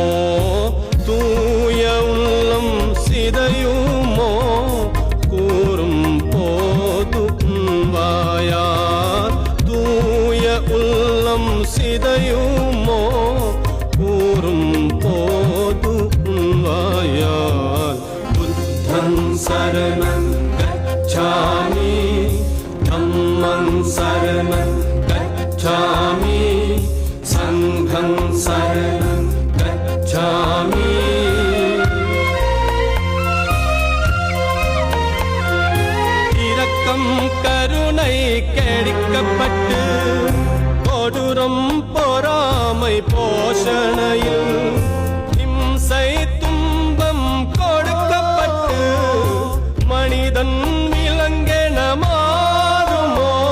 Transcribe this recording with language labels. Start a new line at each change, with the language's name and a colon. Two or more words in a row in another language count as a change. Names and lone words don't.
Tamil: தூய உள்ளம் சிதையுமோ கூறும் போது வாயார் தூய உள்ளம் சிதையுமோ கூறும் போது வாயார்
Pali: புத்தன் சரணம் गच्छामि धम्मं शरणं गच्छामि संघं शरणं गच्छामि
Tamil: இரக்கம் கருணை கெடுக்கப்பட்டு கொடூரம் பொறாமை போஷணையில் இம்சை துன்பம் கொடுக்கப்பட்டு மனிதன் விலங்கென மாறுமோ